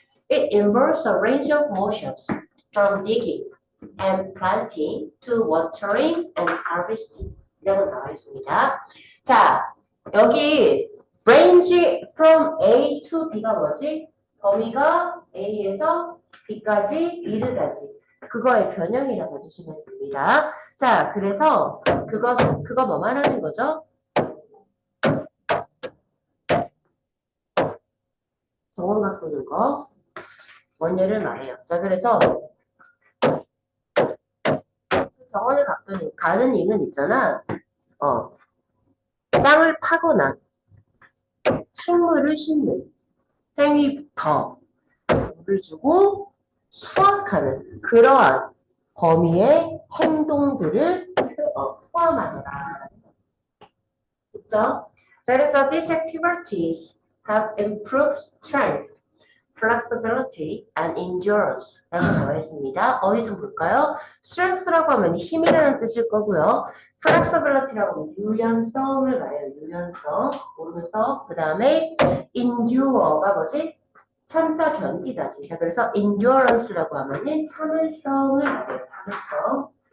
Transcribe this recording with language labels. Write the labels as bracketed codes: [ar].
[en] It involves a range of motions from digging and planting to watering and harvesting. [ko] 이라고 나와 있습니다. 자, 여기 [en] range from A to B [ko] 가 뭐지? 범위가 A에서 B까지 이르다지. 그거의 변형이라고 해주시면 됩니다. 자, 그래서 그거 뭐만 하는 거죠? 정원 가꾸는 거. 원예를 말해요. 자, 그래서 정원을 가꾸는 가르닝은 있잖아. 땅을 파거나 식물을 심는 행위부터 물을 주고 수확하는 그러한 범위의 행동들을 포함하더라. 그렇죠? 자, 그래서 [en] these activities have improved strength, flexibility, and endurance [ko] 라고 나와 있습니다. 어휘 좀 볼까요? strength라고 하면 힘이라는 뜻일 거고요. flexibility라고 하면 유연성을 말해요. 유연성, 오른쪽. 그 다음에 endure가 뭐지? 참다, 견디다지. 자, 그래서 endurance라고 하면은 참을성을 말해요. 참을성.